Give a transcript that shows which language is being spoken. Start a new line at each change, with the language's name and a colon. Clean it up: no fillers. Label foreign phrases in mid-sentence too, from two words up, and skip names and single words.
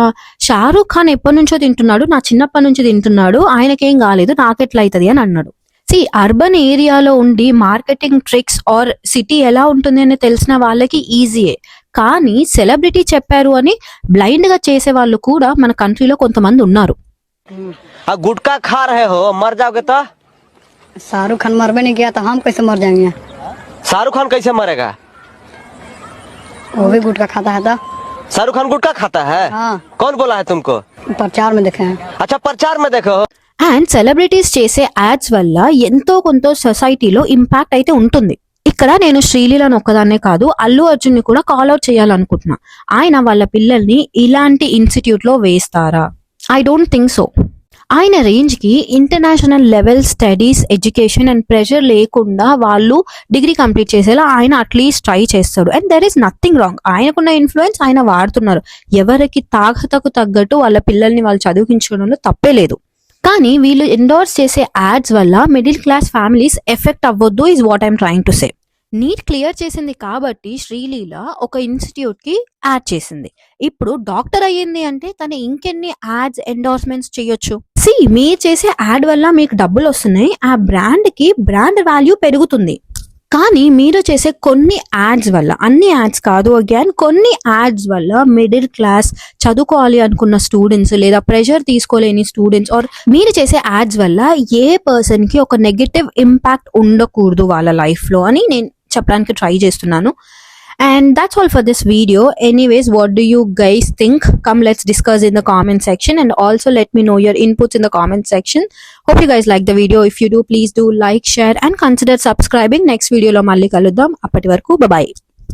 Telugu: షారూక్ ఖాన్ ఎప్పటి నుంచో తింటున్నాడు, నా చిన్నప్పటి నుంచి తింటున్నాడు, ఆయనకేం కాలేదు, నాకెట్లా అవుతుంది అని అన్నాడు.
English: urban areaలో
Telugu: ఉండి
English: marketing tricks or city
Telugu: ఎలా ఉంటుంది అని తెలిసిన వాళ్ళకి ఈజీయే, కానీ సెలబ్రిటీ చెప్పారు అని బ్లైండ్ గా చేసే వాళ్ళు కూడా మన కంట్రీలో కొంతమంది ఉన్నారు.
Hindi: गुटखा खा रहे हो, मर जाओगे तो? शाहरुख खान मरबे नहीं किया तो हम कैसे मर जाएंगे? शाहरुख खान कैसे मरेगा? वो भी गुटखा खाता है तो? शाहरुख खान गुटखा खाता है? हाँ। कौन बोला है तुमको? प्रचार में देखे हैं। अच्छा, प्रचार में देखो.
English: and celebrities
Telugu: చేసే యాడ్స్ వల్ల ఎంతో కొంత
English: societyలో impact
Telugu: అయితే ఉంటుంది. ఇక్కడ నేను శ్రీలీలను ఒక్కదాన్నే కాదు, అల్లు అర్జున్ ని కూడా
English: call out
Telugu: చేయాలనుకుంటున్నా. ఆయన వాళ్ళ పిల్లల్ని ఇలాంటి ఇన్స్టిట్యూట్ లో వేస్తారా?
English: I don't think so.
Telugu: ఆయన రేంజ్ కి
English: international level studies, education and pressure
Telugu: లేకుండా వాళ్ళు
English: degree complete
Telugu: చేసేలా ఆయన
English: atleast try
Telugu: చేస్తాడు.
English: And there is nothing wrong.
Telugu: ఆయనకున్న ఇన్ఫ్లుయెన్స్ ఆయన వాడుతున్నారు. ఎవరికి తాగతకు తగ్గట్టు వాళ్ళ పిల్లల్ని వాళ్ళు చదివించడంలో తప్పే లేదు. కానీ వీళ్ళు ఎండోర్స్ చేసే యాడ్స్ వల్ల
English: middle class families effect
Telugu: అవ్వద్దు
English: is what I'm trying to say. NEET clear
Telugu: చేసింది కాబట్టి శ్రీలీల ఒక ఇన్స్టిట్యూట్ కి యాడ్ చేసింది. ఇప్పుడు డాక్టర్ అయ్యింది అంటే తను ఇంకెన్ని యాడ్స్, ఎండోర్స్మెంట్స్ చేయొచ్చు. మీరు చేసే యాడ్ వల్ల మీకు డబ్బులు వస్తున్నాయి, ఆ బ్రాండ్ కి
English: brand value
Telugu: పెరుగుతుంది. కానీ మీరు చేసే కొన్ని యాడ్స్ వల్ల, అన్ని యాడ్స్ కాదు, అగైన్ కొన్ని యాడ్స్ వల్ల
English: middle class
Telugu: చదువుకోవాలి అనుకున్న స్టూడెంట్స్ లేదా ప్రెషర్ తీసుకోలేని
English: students or
Telugu: మీరు చేసే యాడ్స్ వల్ల
English: a person
Telugu: కి ఒక
English: negative impact
Telugu: ఉండకూడదు వాళ్ళ లైఫ్ లో అని నేను చెప్పడానికి ట్రై చేస్తున్నాను.
English: And that's all for this video. Anyways, what do you guys think? Come, let's discuss in the comment section, and also let me know your inputs in the comment section. Hope you guys like the video. If you do, please do like, share and consider subscribing. Next video
Telugu: లో మళ్ళీ కలుద్దాం. అప్పటి వరకు
English: bye bye.